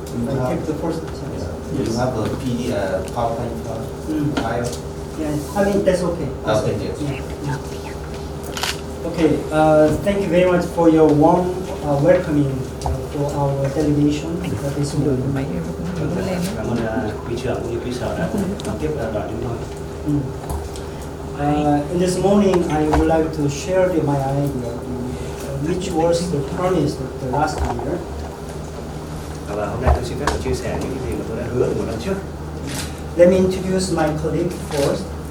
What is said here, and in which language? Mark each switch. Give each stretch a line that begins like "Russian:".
English: I take the first chance. You have a PDF PowerPoint file. Yeah, I mean that's okay. Okay, yes. Yeah. Okay. Thank you very much for your warm welcoming for our delegation this morning.
Vietnamese: Cảm ơn quý trưởng cũng như quý sở đã đón tiếp đoàn chúng tôi.
English: In this morning, I would like to share my idea, which was the promise of the last year.
Vietnamese: Và hôm nay tôi xin phép được chia sẻ những gì mà tôi đã hứa một năm trước.
English: Let me introduce my colleague first.